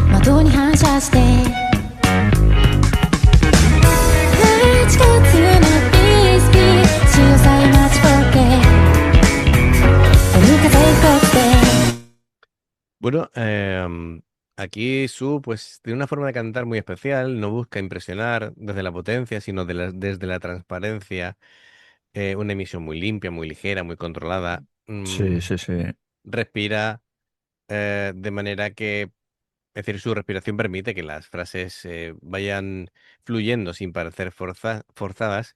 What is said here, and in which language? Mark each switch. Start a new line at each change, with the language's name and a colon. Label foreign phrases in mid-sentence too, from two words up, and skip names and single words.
Japanese: に反射して8月のビースピー潮騒待ちぼけ海風一つで
Spanish: Bueno, aquí Su pues tiene una forma de cantar muy especial, no busca impresionar desde la potencia, sino desde la transparencia, una emisión muy limpia, muy ligera, muy controlada, Sí, sí, sí. respira de manera que, es decir, su respiración permite que las frases vayan fluyendo sin parecer forzadas.